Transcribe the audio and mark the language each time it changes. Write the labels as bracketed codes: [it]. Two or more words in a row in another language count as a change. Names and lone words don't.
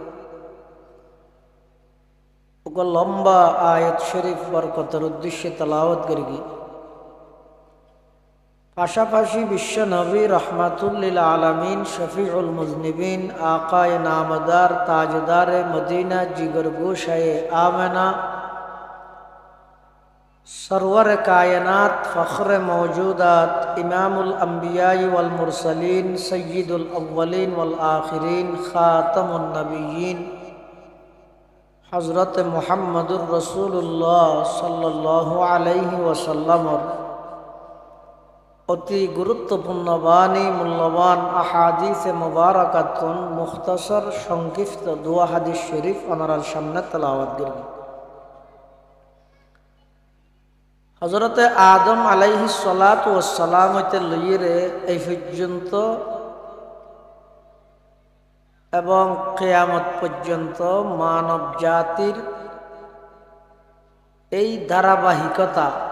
[bn] লম্বা আয়াত শরীফ বরকতের উদ্দেশ্যে তেলাওয়াত করি পাশাপাশি বিশ্ব নবী [ar] رحمة للعالمين شفيع المذنبين [ur] آقائے نامدار تاجدار مدینہ جگر گوشۂ آمنہ سرور کائنات فخر موجودات [ar] إمام الأنبياء والمرسلين سيد الأولين والآخرين خاتم النبيين حضرت محمد رسول الله صلى الله عليه وسلم [bn] অতি গুরুত্বপূর্ণ বাণী মূল্যবান [ar] أحاديث مباركة [bn] মুখতাসর সংক্ষিপ্ত দোয়া হাদিস শরীফ ওনার সামনে তেলাওয়াত করি। হযরত আদম [ar] عليه الصلاة والسلام [bn] হইতে লইয়ে এই পর্যন্ত এবং কিয়ামত পর্যন্ত মানব জাতির এই ধারাবাহিকতা